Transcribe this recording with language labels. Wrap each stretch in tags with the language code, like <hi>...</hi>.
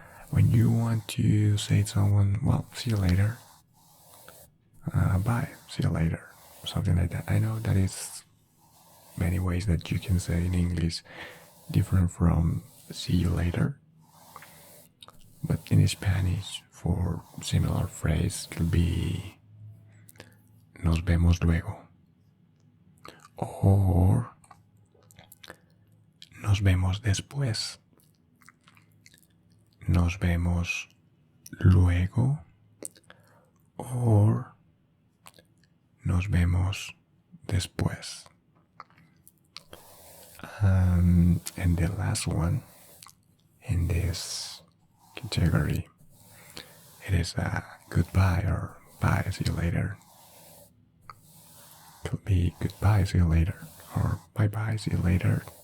<en>When you want to say to someone, well, see you later, bye, see you later, something like that. I know that is many ways that you can say in English different from see you later, but in Spanish for similar phrase could be</en> <es>nos vemos luego</es> <en>or</en> <es>nos vemos después. Nos vemos luego or nos vemos después.</es> <en>And the last one in this category, it is a goodbye or bye, see you later. Could be goodbye, see you later, or bye bye, see you later.</en>